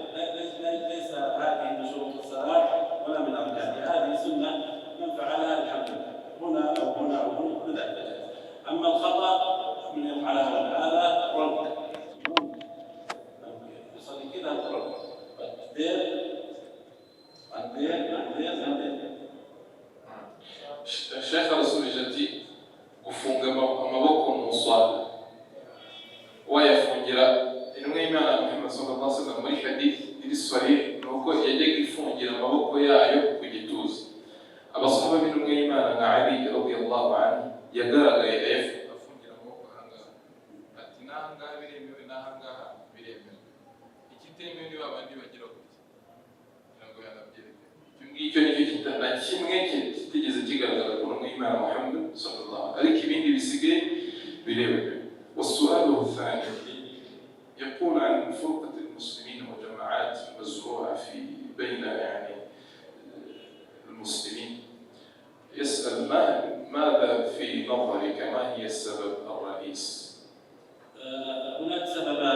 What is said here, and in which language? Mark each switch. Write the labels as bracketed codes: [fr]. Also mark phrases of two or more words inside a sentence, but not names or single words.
[ar] ليس هذه من شروط الصلاة ولا من أركانها، هذه سنة من فعلها الحمد لله، هنا أو هنا أو هنا كل ذلك. أما الخطأ من يفعلها هذا رد يصلي كذا رد [rw] Sheikh arasubije ati gufunga amaboko mu swala wayafungira intumwa y'Imana Muhammad [ar] صلى الله عليه وسلم [rw] muri hadith iri sahih nuko yajyaga ifungira amaboko yayo ku gituza. Abasahaba b'intumwa y'Imana nka Ali [ar] رضي الله عنه [rw] yagaragaye afungira amaboko ahangaha ati nahangaha biremewe nahangaha biremewe, ikitemewe ni babandi bagira gutya ngo yanabyereke. Icyo nicyo kitana kimwe kitigeze kigaragara ku ntumwa y'Imana Muhammad [ar] صلى الله عليه, [rw] ariko ibindi bisigaye biremewe. [ar] والسؤال الثاني يقول عن فرقة المسلمين وجماعات مزروعة في بين يعني المسلمين، يسأل ماذا في نظرك ما هي السبب الرئيس؟ هناك سببان.